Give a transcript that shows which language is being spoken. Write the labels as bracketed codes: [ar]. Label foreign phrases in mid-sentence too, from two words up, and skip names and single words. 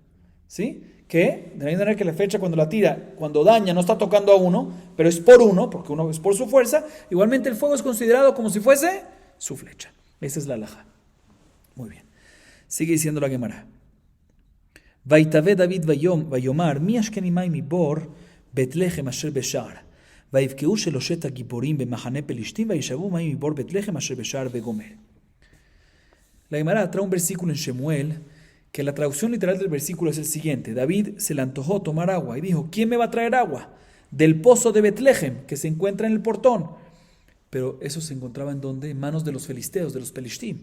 [es] ¿Sí? Que de la misma manera que la flecha cuando la tira, cuando daña, no está tocando a uno, pero es por uno, porque uno es por su fuerza, igualmente el fuego es considerado como si fuese su flecha. Esa es la alajá. Muy bien. Sigue diciendo la Gemara. [he] ויתאו דוד ויאמר, מי ישקני מים מבור בית לחם אשר בשער. ויבקעו שלושת הגיבורים במחנה פלישתים וישאבו מים מבור בית לחם אשר בשער וגומר. [es] La Gemara trae un versículo en Shemuel que la traducción literal del versículo es el siguiente. David se le antojó tomar agua y dijo, ¿quién me va a traer agua? Del pozo de Betlehem, que se encuentra en el portón. Pero eso se encontraba en donde? En manos de los filisteos, de los pelishtim.